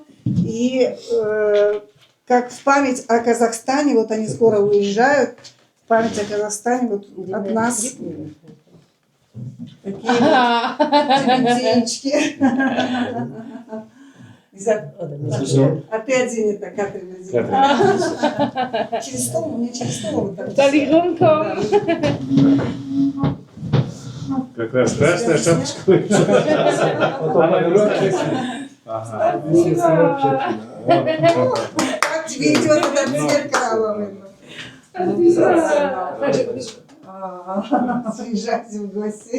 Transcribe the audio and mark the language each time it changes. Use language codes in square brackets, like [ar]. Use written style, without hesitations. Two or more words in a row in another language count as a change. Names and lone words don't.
[ru] И как в память о Казахстане, вот они скоро уезжают, в память о Казахстане вот от нас такие вот денечки. А ты одень это, Катрин, одень. Через стол, мне через стол. Вот так. [de] Soll ich rumkommen? [ru] Как раз красная шапочка. Она Ага. Как тебе идет это зеркало? Приезжайте в гости.